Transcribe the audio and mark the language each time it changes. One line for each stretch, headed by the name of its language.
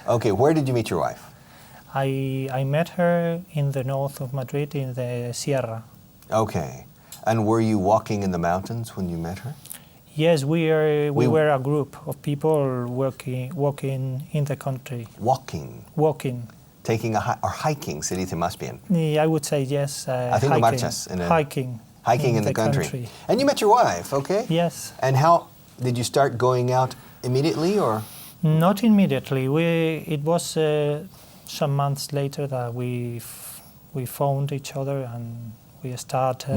English: Okay, where did you meet your wife? I met her in the north of Madrid, in the Sierra. Okay. And were you walking in the mountains when you met her? Yes, we were a group of people walking in the country. Walking? Walking. Taking or hiking,
Spanish: se dice más bien.
English: I would say yes.
Spanish: Haciendo marchas.
English: Hiking. Hiking in the country. And you met your wife, okay? Yes. And how did you start going out immediately, or? Not immediately. It was some months later that we found each other and we started